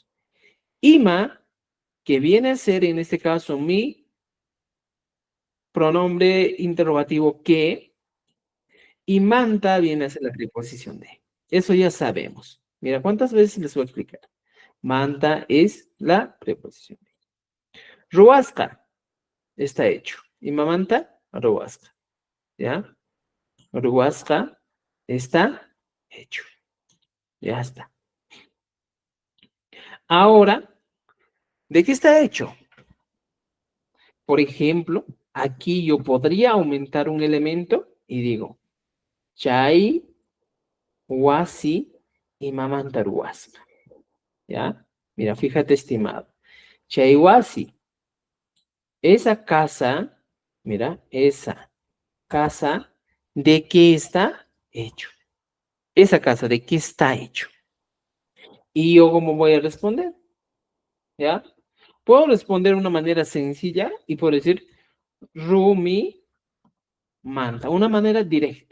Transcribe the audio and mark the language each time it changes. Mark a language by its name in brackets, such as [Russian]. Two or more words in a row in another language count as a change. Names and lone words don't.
[Spanish] Ima, que viene a ser en este caso mi pronombre interrogativo que, y manta viene a ser la preposición de. Eso ya sabemos. Mira, ¿cuántas veces les voy a explicar? Manta es la preposición de. Ruasca está hecho. Y [Quechua] mamanta, ruasca. [Spanish] ¿Ya? Ruasca está hecho. Ya está. Ahora, ¿de qué está hecho? Por ejemplo, aquí yo podría aumentar un elemento y digo, [Quechua] chay, wasi y mamanta ruasca. [Spanish] ¿Ya? Mira, fíjate, estimado. [Quechua] Chay, wasi. [Spanish] Esa casa, mira, esa casa, ¿de qué está hecho? Esa casa, ¿de qué está hecho? ¿Y yo cómo voy a responder? ¿Ya? Puedo responder de una manera sencilla y puedo decir [Quechua] Rumi manta, [Spanish] una manera directa.